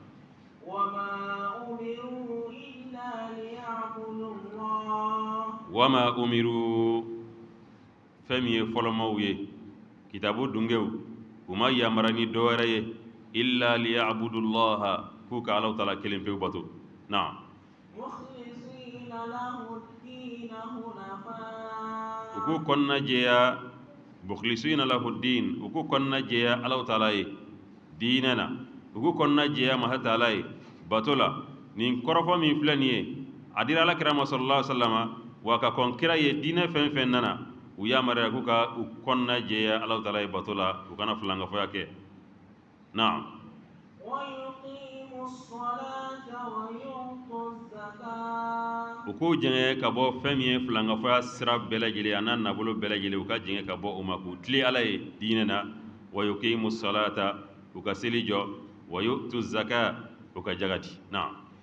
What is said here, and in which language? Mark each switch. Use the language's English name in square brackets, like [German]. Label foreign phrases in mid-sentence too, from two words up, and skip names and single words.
[Arabic] وما أمروا [Bambara] fɛn min ye fɔlɔmaw ye kitabu dungew u ma yamara ni dɔwɛrɛ ye [Arabic] إلا ليعبدوا الله [Bambara] k'u ka alahu taala kelen pewu bato na u k'u kɔnɔna jɛya [Arabic] مخلصين له الدين [Bambara] u k'u kɔnɔna jɛya alahu taala ye diinɛ na u k'u kɔnɔna jɛya masa taala ye bato la nin kɔrɔfɔ min filɛ nin ye a dira alakira ma [Arabic] صلى الله عليه وسلم [Bambara] wa ka kɔn kira ye diinɛ fɛn fɛn nana u yamariya k'u ka u kɔnɔna jɛya alahu taala ye bato la u kana filankafoya kɛ naam u k'u jɛngɛ ka bɔ fɛn min ye filankafoya sira bɛɛ lajɛlen a n'a nabolo bɛɛ lajɛlen u ka jɛngɛ ka bɔ o ma k'u tilen ala ye diinɛ na [Arabic] ويقيموا الصلاة [Bambara] u ka seli jɔ [Arabic] ويؤتوا الزكاة [Bambara] u ka jagati naam